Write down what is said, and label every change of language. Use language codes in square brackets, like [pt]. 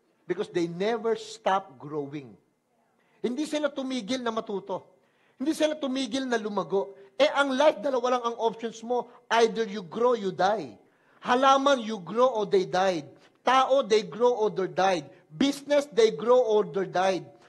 [en] Because they never stop growing. [tl] Hindi sila tumigil na matuto. Hindi sila tumigil na lumago. Ang life, dalawa lang ang options mo. [en] Either you grow, you die. Halaman, you grow or they died. Tao, they grow or they died. Business, they grow or they died.